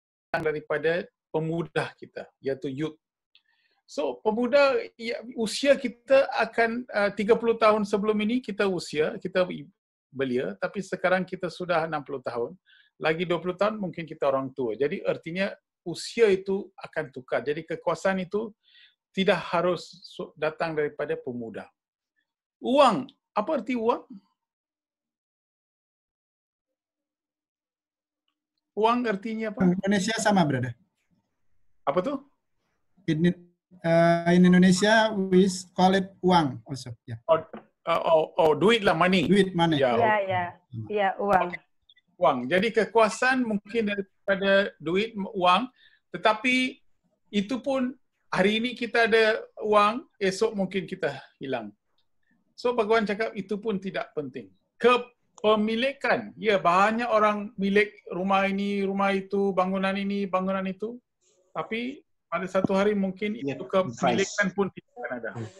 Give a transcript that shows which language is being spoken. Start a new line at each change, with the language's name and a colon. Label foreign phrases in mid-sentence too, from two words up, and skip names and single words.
Malay: daripada pemuda kita, iaitu youth. So pemuda, usia kita akan 30 tahun sebelum ini kita belia, tapi sekarang kita sudah 60 tahun. Lagi 20 tahun mungkin kita orang tua. Jadi artinya usia itu akan tukar. Jadi kekuasaan itu tidak harus datang daripada pemuda. Uang, apa arti uang? Uang artinya apa?
Indonesian: Indonesia sama, brother. Apa tuh?
English: In Indonesia, we call it uang also. Yeah.
Malay: Duit lah, money. Duit, money.
Indonesian: Ya, uang. Okay. Uang.
Malay: Jadi kekuasaan mungkin daripada duit, uang, tetapi itu pun hari ini kita ada uang, esok mungkin kita hilang. So Bhagawan cakap itu pun tidak penting. Kepemilikan, ya banyak orang milik rumah ini, rumah itu, bangunan ini, bangunan itu, tapi pada satu hari mungkin itu kepemilikan pun tidak akan ada.